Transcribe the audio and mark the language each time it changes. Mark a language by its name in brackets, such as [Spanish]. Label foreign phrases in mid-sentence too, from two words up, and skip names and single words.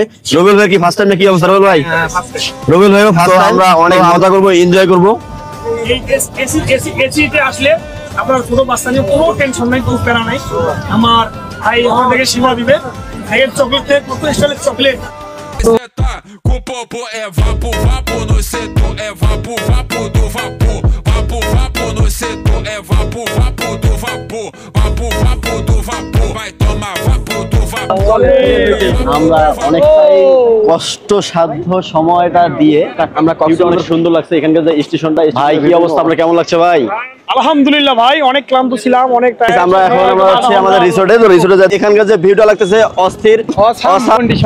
[Bangla] রবিল ভাই কি [English] first time [Bangla] না কি অবস্থা রবিল ভাই? রবিল ভাইও [English] first time, [Bangla] আমরা অনেক মজা করবো, এনজয় করবো। এই এসিতে আসলে আপনার কোনো বাচ্চা নিয়ে কোনো টেনশন নাই, কোনো প্যারা নাই। আমার ভাই আমাদেরকে সীমা দিবে, ভাইয়ের চকলেট কত স্টাইলের চকলেট। [Portuguese] Com popo é vapo, vapo no setor, é vapo, vapo do vapor. Vapo, vapo no setor, é vapo, vapo do vapor. Vapo, vapo do vapor, vai tomar vapo do vapor. [Bangla] আমরা অনেকটাই কষ্ট সাধ্য সময়টা দিয়ে আমরা কক্সবাজার অনেক সুন্দর লাগছে। এখানকার যে স্টেশনটা, ভাই কি অবস্থা, আপনার কেমন লাগছে ভাই? আলহামদুলিল্লাহ ভাই, অনেক ক্লান্ত ছিলাম, অনেক আমরা এখন আমরা হচ্ছে আমাদের রিসোর্টে। তো রিসোর্টে যাচ্ছি, এখানকার যে ভিউটা লাগতেছে অস্থির কন্ডিশন।